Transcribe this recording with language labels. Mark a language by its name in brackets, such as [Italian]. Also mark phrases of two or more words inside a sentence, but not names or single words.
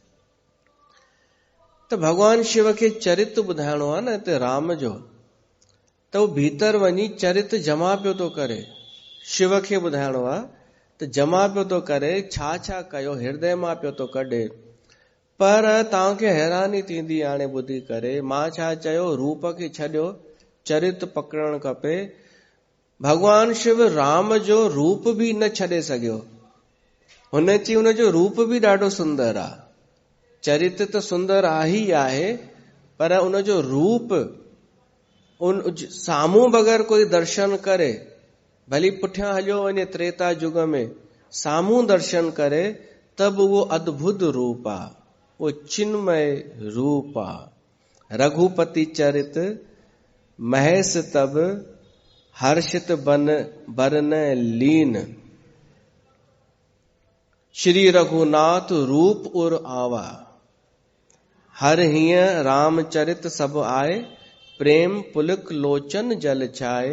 [Sindhi] त भगवान शिव खे चरित्र ॿुधाइणो आहे न हिते राम जो, त उहो भीतर वञी चरित्र जमा पियो थो करे। शिव खे ॿुधाइणो आहे त जमा पियो थो करे, छा छा कयो हृदय मां पियो थो कढे। पर तव्हांखे हैरानी थींदी हाणे ॿुधी करे, मां छा चयो, रूप खे छॾियो, चरित्र पकड़णु खपे। भगवान शिव राम जो रूप बि न छॾे सघियो। हुन चई हुनजो रूप बि ॾाढो सुंदर आहे, चरित्र त सुंदर आहे ई आहे, पर उनजो रूप उन साम्हूं बग़ैर कोई दर्शन करे, भली पुठियां हलियो वञे त्रेता युग में, साम्हूं दर्शन करे त बि उहो अद्भुत रूप आहे, उहो चिन्मय रूप आहे। [Awadhi] रघुपति चरित्र महेश तब हर्षित बन बरन लीन, श्री रघुनाथ रूप उर आवा, हर हिय रामचरित सब आए, प्रेम पुलक लोचन जल छाए।